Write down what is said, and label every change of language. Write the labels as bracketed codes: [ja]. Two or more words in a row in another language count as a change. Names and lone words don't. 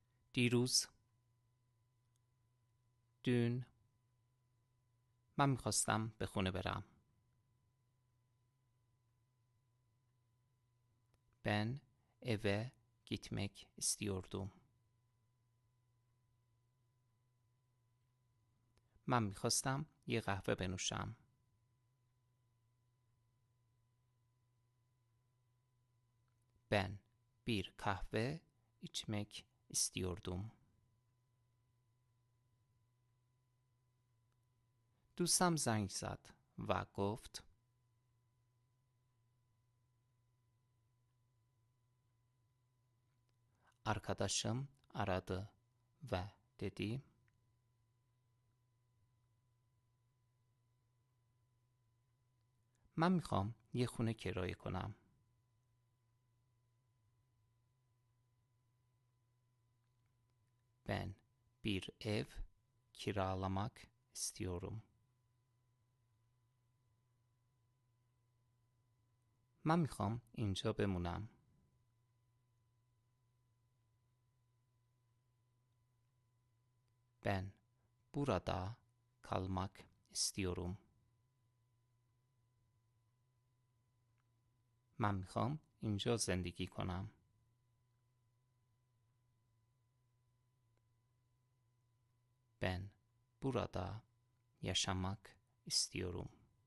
[fa] دیروز، dün. من میخواستم به خونه برم. [tr] Ben eve gitmek istiyordum. [fa] من میخواستم یه قهوه بنوشم. [tr] Ben bir kahve içmek istiyordum. [fa] دوستم زنگ زد و گفت [tr] Arkadaşım aradı ve dedi [fa] من میخوام یه خونه کرایه کنم. [tr] Ben bir ev kiralamak istiyorum. [fa] من میخوام اینجا بمونم. [tr] Ben burada kalmak istiyorum. [fa] من میخوام اینجا زندگی کنم. [tr] Ben burada yaşamak istiyorum.